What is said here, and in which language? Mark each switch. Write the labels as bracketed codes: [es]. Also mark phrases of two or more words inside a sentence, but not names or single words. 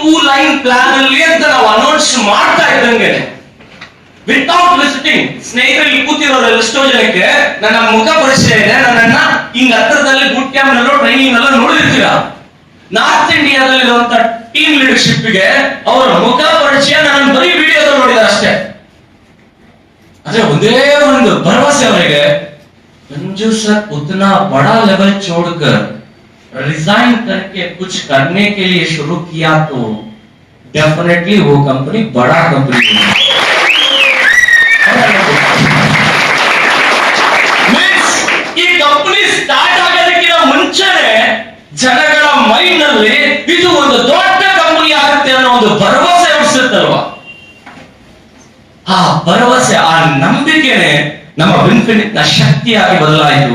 [en] line plan [kn] ಅಲ್ಲಿ ಅಂತ ನಾವು ಅನೌನ್ಸ್ ಮಾಡ್ತಾ ಇದ್ದಂಗೆ [en] without visiting, [kn] ಸ್ನೇಹಿತರಲ್ಲಿ ಕೂತಿರೋರೆಲ್ಲ ಎಷ್ಟೋ ಜನಕ್ಕೆ ನನ್ನ ಮುಖ ಪರಿಚಯ ಇದೆ, ನನ್ನನ್ನ ಹಿಂಗ್ ಹತ್ರದಲ್ಲಿ [en] boot camp [kn] ನಲ್ಲೋ ಟ್ರೈನಿಂಗ್ ನಲ್ಲೋ ನೋಡಿರ್ತೀರಾ. ನಾರ್ತ್ ಇಂಡಿಯಾದಲ್ಲಿ ಇರುವಂತ [en] team leadership [kn] ಗೆ ಅವರ ಮುಖ ಪರಿಚಯ ನನ್ನ ಬರೀ ವಿಡಿಯೋದಲ್ಲಿ ನೋಡಿದಾರೆ ಅಷ್ಟೇ. ಆದ್ರೆ ಒಂದೇ ಒಂದು ಭರವಸೆ ಅವರಿಗೆ, [hi] मंजू सर उतना बड़ा लेवल छोड़कर रिजाइन करके कुछ करने के लिए शुरू किया तो डेफिनेटली वो कंपनी बड़ा कंपनी है. [kn] मीन्स ಈ [en] company start [kn] ಆಗೋದಕ್ಕಿಂತ ಮುಂಚೆನೆ ಜನಗಳ ಮೈಂಡ್ ನಲ್ಲಿ ಇದು ಒಂದು ದೊಡ್ಡ ಕಂಪನಿ ಆಗುತ್ತೆ ಅನ್ನೋ ಒಂದು ಭರವಸೆ ಹುಟ್ಟಿಸುತ್ತಲ್ವಾ. ಆ ಭರವಸೆ, ಆ ನಂಬಿಕೆನೆ ನಮ್ಮ ವಿನ್ಫಿನಿಟ್ ನ ಶಕ್ತಿಯಾಗಿ ಬದಲಾಯಿತು.